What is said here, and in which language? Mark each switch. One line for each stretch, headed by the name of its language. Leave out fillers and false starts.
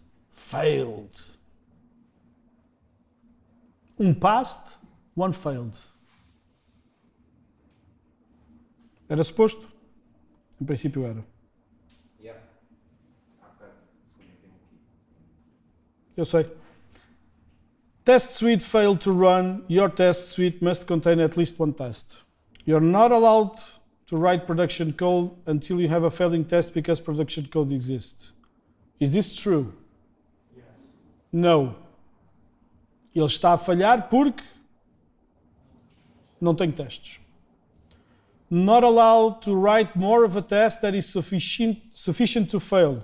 English: Failed. Um passed, one failed.
Portuguese: Era suposto? Em princípio era.
English: Yeah.
Portuguese: Há bocado comentei aqui. Eu sei.
English: Test suite failed to run. Your test suite must contain at least one test. You're not allowed to write production code until you have a failing test because production code exists. Is this true? Yes. No.
Portuguese: Ele está a falhar porque não tem testes.
English: Not allowed to write more of a test that is sufficient to fail.